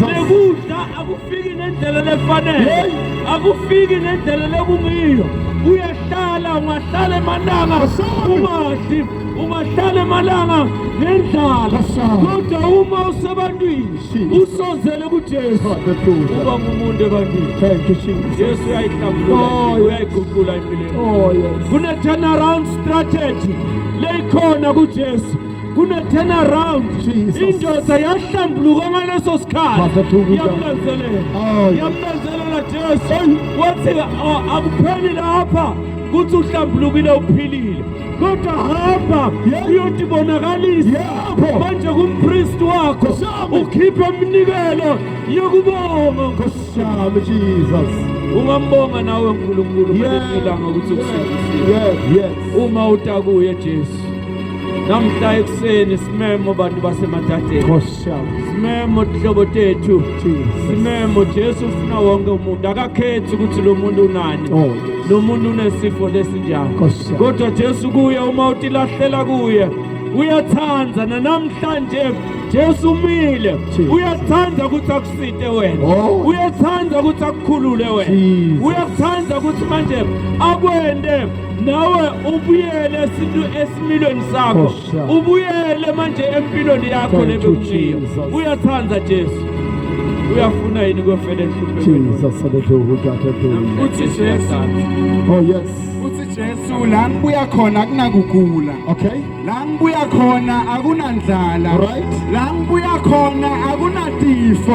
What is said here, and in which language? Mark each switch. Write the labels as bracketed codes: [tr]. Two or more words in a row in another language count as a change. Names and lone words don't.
[ss] Nekudla akufiki ngendlela lefanele. Hey. Akufiki ngendlela lekungiyo. Uyahlala ungahlala emalanga Nkosi yami. ungadli. Ungahlala emalanga ngendlala. Nkosi yami. Kodwa uma usebantwini Jesus. usozele kuJesu. Hallelujah. Uba ngumuntu ebantwini. [en] Thank you, Jesus. [ss] Yesu uyayihlambulula, [en] Oh, yes. [ss] uyayiguqula impilo. [en] Oh, yes. [ss] Kune [en] turnaround strategy [ss] leyikhona kuJesu. Kune turnaround. Jesus. Indoda yahlambuluka ngaleso sikhathi. Hallelujah. Yamlanzelela. [en] Oh, yes. [ss] Yamlanzelela Jesu. Wathi akupheli lapha kuthi uhlambulukile uphilile. Kodwa hamba Yes. uyotibonakalisa Yebo. manje kumpriest wakho. Nkosi yami. Ukhiphe iminikelo yokubonga. Nkosi yami, Jesus. Ungambonga nawe uNkulunkulu ngelilanga ukuthi ukusindisile. [en] Yes, yes. [ss] Uma utakuye Jesu. Namhla ekuseni simemo bantu basemathateni. Nkosi yami, Simemo hlobo tethu. Jesus. Simemo Jesu ufuna wonke umuntu. Akakhethi ukuthi lo muntu unani. Oh, Lo muntu unesifo lesinjani. Nkosi yami. Kodwa Jesu kuye uma utilahlela kuye. Uyathanda namhlanje Jesu umile. Jesus. Uyathanda ukuthi akusinde wena. Oh. Uyathanda ukuthi akukhulule wena. Jesus. Uyathanda ukuthi manje akwende nawe ubuyele esimilweni sakho. Nkosi yami. Ubuyele manje empilweni yakho [en] Thank you, [ss] lebekuyiyo. Jesus. Uyathanda Jesu. uyafuna yini kwefele enhluphekweni Jesus, hallelujah, hallelujah. Uthi Jesu, [en] Oh yes. [ss] uthi Jesu la ngibuya khona akunakugula. Okay. La ngibuya khona akunandlala. Right. La ngibuya khona akunatifo.